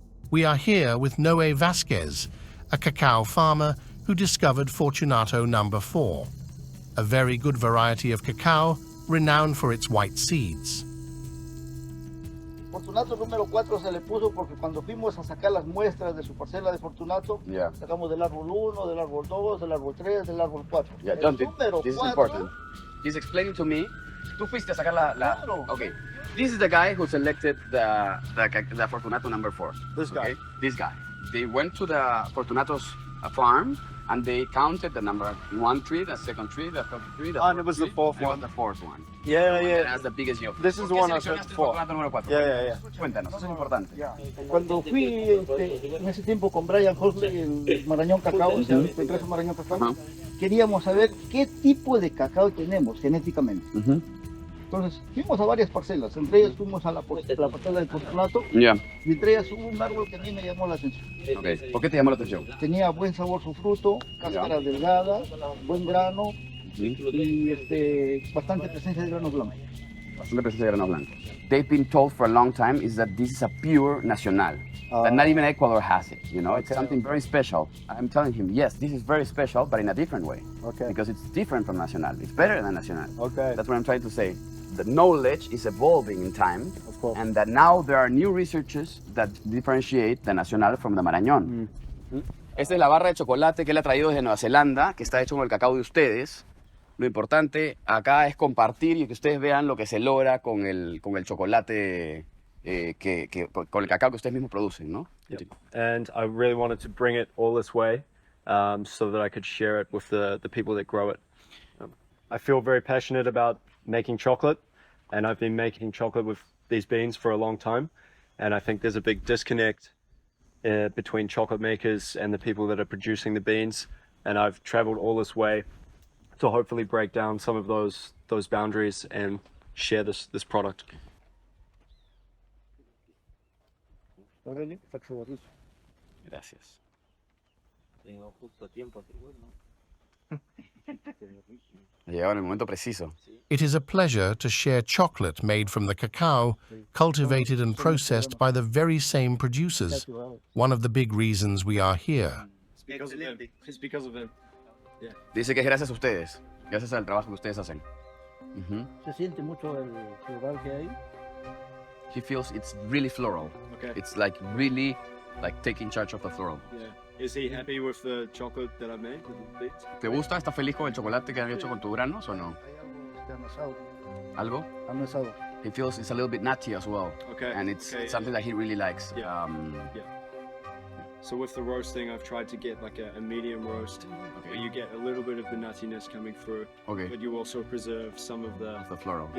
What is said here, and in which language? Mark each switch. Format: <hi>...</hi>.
<en>We are here with Noe Vasquez, a cacao farmer who discovered Fortunato number 4, a very good variety of cacao renowned for its white seeds.</en> <es>Fortunato número 4 se le puso porque cuando fuimos a sacar las muestras de su parcela de Fortunato, sacamos del árbol 1, del árbol 2, del árbol 3, del árbol 4.</es> <en>Yeah, Johnty, this is important. He's explaining to me.</en> <es>Tú fuiste a sacar la... Claro.</es> <en>Okay. This is the guy who selected the Fortunato number 4. This guy. Okay? This guy. They went to the Fortunato's farm And they counted the number 1 tree, the second tree, the third tree, the And it was the fourth one. one. It was the fourth one. Yeah, That yeah. has the biggest yield. This is the one I searched for.</en> <es>Número 4.</es> <en>Yeah.</en> <es>Cuéntanos, eso es importante. Cuando fui en ese tiempo con Brian Horsley, el Marañón Cacao, el empresa Marañón Cacao, Ajá. queríamos saber qué tipo de cacao tenemos genéticamente. Entonces fuimos a varias parcelas, entre ellas fuimos a la parcela del Fortunato Ya. y entre ellas hubo un árbol que a mí me llamó la atención.</es> <en>Okay.</en> <es>¿Por qué te llamó la atención? Tenía buen sabor su fruto, cáscara delgada, buen grano y bastante presencia de granos blancos. Bastante presencia de grano blanco.</es> <en>They've been told for a long time is that this is a pure nacional. That not even Ecuador has it, you know? It's something very special. I'm telling him, yes, this is very special, but in a different way. Okay. Because it's different from nacional. It's better than nacional. Okay. That's what I'm trying to say. The knowledge is evolving in time, Of course. and that now there are new researches that differentiate the nacional from the Marañón.</en> <es>Esta es la barra de chocolate que él ha traído desde Nueva Zelanda, que está hecho con el cacao de ustedes. Lo importante acá es compartir y que ustedes vean lo que se logra con el chocolate, con el cacao que ustedes mismos producen, ¿no?</es> <en>And I really wanted to bring it all this way so that I could share it with the people that grow it. I feel very passionate about making chocolate, and I've been making chocolate with these beans for a long time, and I think there's a big disconnect between chocolate makers and the people that are producing the beans, and I've traveled all this way to hopefully break down some of those boundaries and share this product. Aurelio,</en> <es>Gracias. Tengo justo tiempo, Llegaba en el momento preciso.</es> <en>It is a pleasure to share chocolate made from the cacao, cultivated and processed by the very same producers. One of the big reasons we are here. It's because of him. It's because of him.</en> <es>Dice que es gracias a ustedes, gracias al trabajo que ustedes hacen. Se siente mucho el floral que hay.</es> <en>He feels it's really floral. Okay. It's like really like taking charge of the floral. Yeah. Is he happy with the chocolate that I made with the beans?</en> <es>¿Te gusta? ¿Estás feliz con el chocolate que han hecho con tus granos o no? Hay algo ¿Algo? amasado.</es> <en>He feels it's a little bit nutty as well. Okay. And it's Okay, something that he really likes. Yeah. So with the roasting, I've tried to get like a medium roast, where you get a little bit of the nuttiness coming through, Okay. but you also preserve some of the floral.</en>